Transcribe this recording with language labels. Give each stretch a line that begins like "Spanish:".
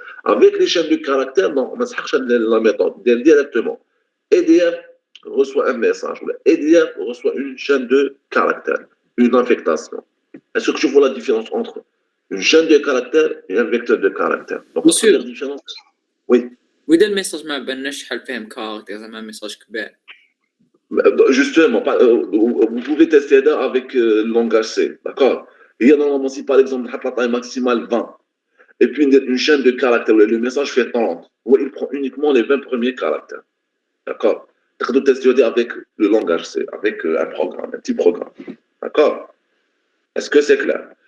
French: Avec les chaînes de caractères, non, on ne la méthode directement. EDF reçoit un message. EDF reçoit une chaîne de caractères, une affectation. Est-ce que tu vois la différence entre une chaîne de caractères et un vecteur de caractères? Donc, la première différence. Oui.
Arabic: وإذا الميساج ما بانش شحال فيهم كاركتر زعما ميساج كبير.
French: Justement, vous pouvez tester ça avec le langage C, d'accord? Il y a normalement, si par exemple, la taille maximale 20, et puis une chaîne de caractères, le message fait 30, où il prend uniquement les 20 premiers caractères, d'accord? Tu peux tester avec le langage C, avec un programme, un petit programme, d'accord? Est-ce que c'est clair?